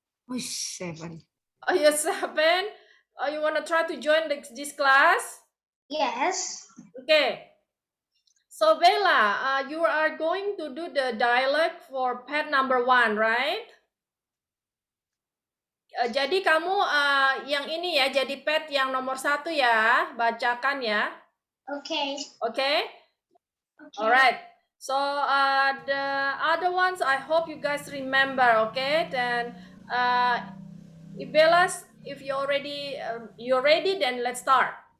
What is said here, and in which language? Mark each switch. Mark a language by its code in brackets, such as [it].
[en] Oh, 7. Are you 7? You want to try to join this class? Yes. Okay. So Bella, you are going to do the dialect for pet number 1, right? [id] Jadi kamu yang ini ya, jadi pet yang nomor 1 ya, bacakan ya. [en] Okay. Okay? Okay. Alright. So the other ones, I hope you guys remember. Okay? Then if you're ready, then let's start.